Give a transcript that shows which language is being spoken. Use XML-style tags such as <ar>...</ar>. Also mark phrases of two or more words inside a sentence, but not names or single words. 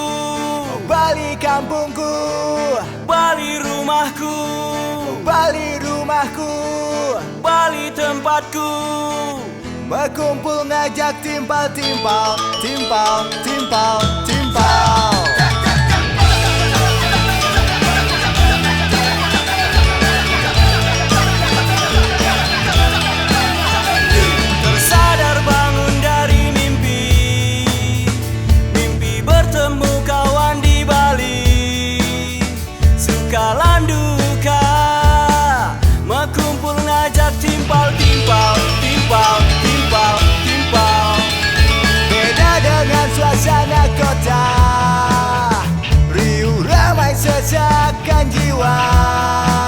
<id>Bali kampungku, Bali rumahku, Bali rumahku, Bali tempatku.</id> <ban>berkumpul ngajak timpal, timpal, timpal, timpal, timpal.</ban> <id>Tersadar bangun dari mimpi, mimpi bertemu kawan di Bali.</id> <ban>Suka landuka, mekumpul ngajak timpal, timpal, timpal, timpal, timpal.</ban> <id>Beda dengan suasana kota, riuh ramai sesakan jiwa.</id>